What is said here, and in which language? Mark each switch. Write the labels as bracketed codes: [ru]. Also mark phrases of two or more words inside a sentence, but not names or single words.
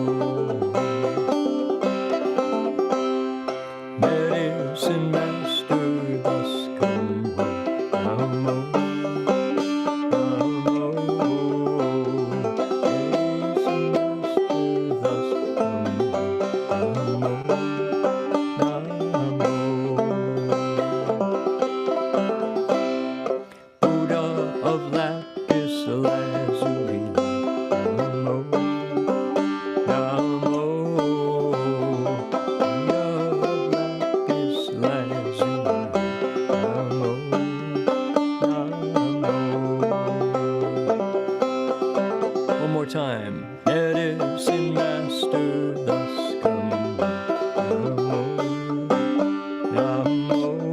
[en] Medicine master, thus come one. [sa] Namo, Namo. [en] Medicine master, thus come one. [sa] Namo, Namo. [en] Buddha of lapis lazuli light. [sa] Namo, Namo. [en] Buddha of lapis lazuli light. [sa] Namo, Namo. [en] One more time. Medicine master, thus come one. [sa] Namo, Namo.